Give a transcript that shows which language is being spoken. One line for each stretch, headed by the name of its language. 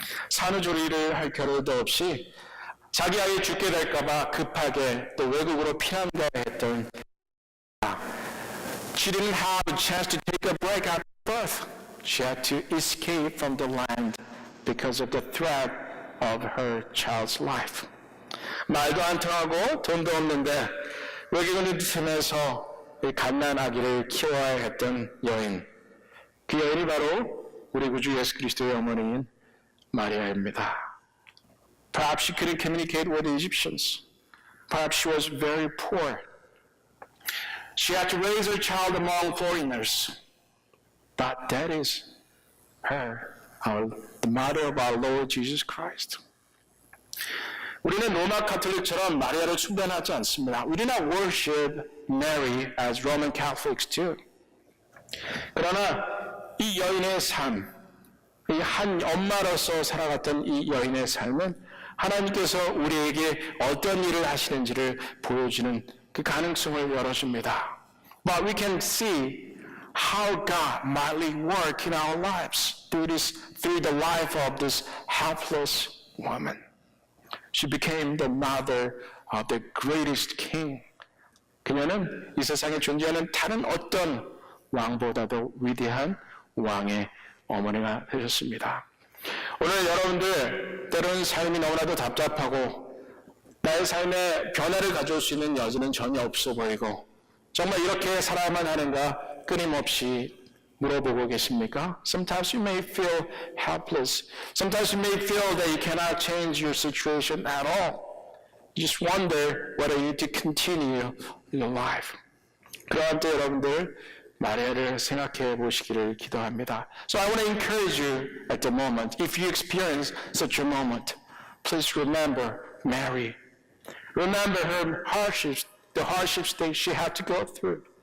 Korean: 산후조리를 할 겨를도 없이 자기 아이 죽게 될까봐 급하게 또 외국으로 피난가야 했던
English: She didn't have a chance to take a break after birth. She had to escape from the land because of the threat of her child's life.
Korean: 말도 안 통하고 돈도 없는데 외국인을 틈에서 갓난 아기를 키워야 했던 여인. 그 여인이 바로 우리 구주 예수 그리스도의 어머니인 마리아입니다.
English: Perhaps she couldn't communicate with the Egyptians. Perhaps she was very poor. She had to raise her child among foreigners. But that is her, the mother of our Lord Jesus Christ.
Korean: 우리는 로마 카톨릭처럼 마리아를 숭배하지 않습니다.
English: We do not worship Mary as Roman Catholics do.
Korean: 그러나 이 여인의 삶, 이 한 엄마로서 살아갔던 이 여인의 삶은 하나님께서 우리에게 어떤 일을 하시는지를 보여주는 그 가능성을 열어줍니다.
English: But we can see how God mightily work in our lives through the life of this helpless woman. She became the mother of the greatest king.
Korean: 그녀는 이 세상에 존재하는 다른 어떤 왕보다도 위대한 왕의 어머니가 되셨습니다. 오늘 여러분들 때로는 삶이 너무나도 답답하고 나의 삶에 변화를 가져올 수 있는 여지는 전혀 없어 보이고 정말 이렇게 살아야만 하는가 끊임없이 물어보고 계십니까?
English: Sometimes you may feel helpless. Sometimes you may feel that you cannot change your situation at all. You just wonder whether you to continue your life.
Korean: 그러한 때 여러분들 마리아를 생각해 보시기를 기도합니다.
English: So I want to encourage you at the moment. If you experience such a moment, please remember Mary. Remember her hardships, the hardships that she had to go through.